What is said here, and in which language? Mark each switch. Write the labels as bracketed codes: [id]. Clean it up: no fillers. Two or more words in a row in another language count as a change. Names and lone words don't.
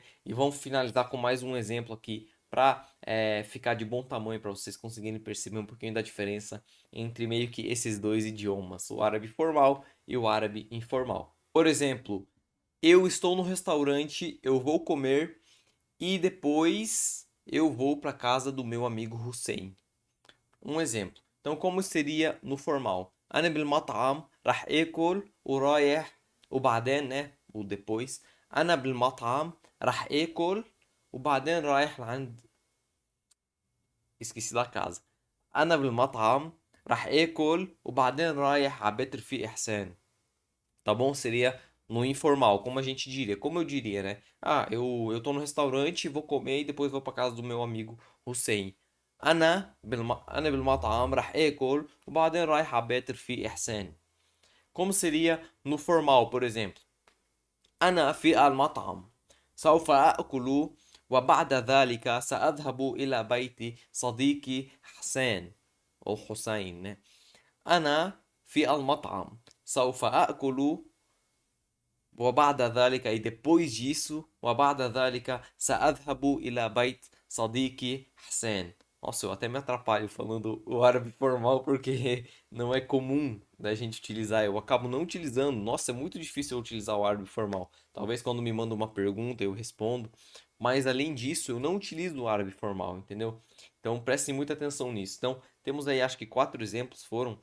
[pt] E vamos finalizar com mais um exemplo aqui para ficar de bom tamanho para vocês conseguirem perceber um pouquinho da diferença entre meio que esses dois idiomas, o árabe formal e o árabe informal. Por exemplo, eu estou no restaurante, eu vou comer e depois eu vou para casa do meu amigo Hussein. Um exemplo. Então, como seria no formal? [ar] أنا بالمطعم راح آكل ورايح وبعدين né? [pt] O depois. [ar] أنا بالمطعم راح آكل وبعدين رايح لعند [pt] esqueci da casa. [ar] أنا بالمطعم راح آكل وبعدين رايح على بيت رفيق إحسان. [pt] Tá bom? Seria no informal, como a gente diria, como eu diria, né? Eu tô no restaurante, vou comer e depois vou para casa do meu amigo Hussein. [ar] أنا بالمطعم راح آكل وبعدين رايح على بيت رفيق إحسان. [pt] Como seria no formal, por exemplo? [ar] أنا في المطعم سوف آكل وبعد ذلك سأذهب إلى بيت صديقي حسين أو حسين. أنا في المطعم سوف آكل وبعد ذلك [pt] e depois disso [ar] وبعد ذلك سأذهب إلى بيت صديقي حسين. [pt] Nossa, eu até me atrapalho falando o árabe formal porque não é comum da gente utilizar. Eu acabo não utilizando. Nossa, é muito difícil eu utilizar o árabe formal. Talvez quando me manda uma pergunta eu respondo. Mas além disso, eu não utilizo o árabe formal, entendeu? Então prestem muita atenção nisso. Então, temos aí acho que quatro exemplos foram.